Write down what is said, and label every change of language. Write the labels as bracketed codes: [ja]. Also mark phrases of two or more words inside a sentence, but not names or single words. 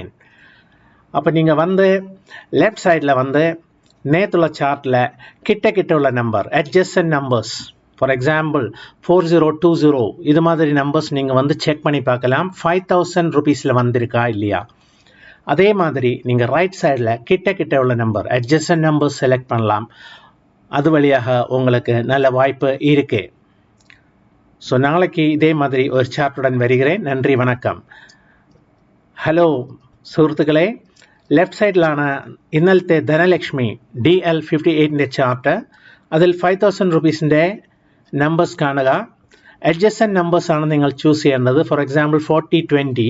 [ta] அப்போ நீங்கள் வந்து [en] left side [ta] வந்து நேற்றுள்ள சார்ட்டில் கிட்ட உள்ள [en] number adjacent numbers, for example [ta] 4020 இது மாதிரி நம்பர்ஸ் நீங்கள் வந்து செக் பண்ணி பார்க்கலாம் 5000 ருபீஸில் வந்திருக்கா இல்லையா. அதே மாதிரி நீங்கள் [en] right side [ta] கிட்ட உள்ள [en] number adjacent numbers select [ta] பண்ணலாம். அது வழியாக உங்களுக்கு நல்ல வாய்ப்பு இருக்கு. ஸோ நாளைக்கு இதே மாதிரி ஒரு சார்ட்டுடன் வருகிறேன். நன்றி, வணக்கம். [ml] ഹലോ സുഹൃത്തുക്കളെ, [en] left side [ml] ഇന്നലത്തെ ധനലക്ഷ്മി DL58ൻ്റെ ചാർട്ട്. അതിൽ 5000 [en] rupees numbers [ml] കാണുക. [en] adjacent numbers [ml] നിങ്ങൾ ചൂസ് ചെയ്യേണ്ടത്. [en] for example 4020.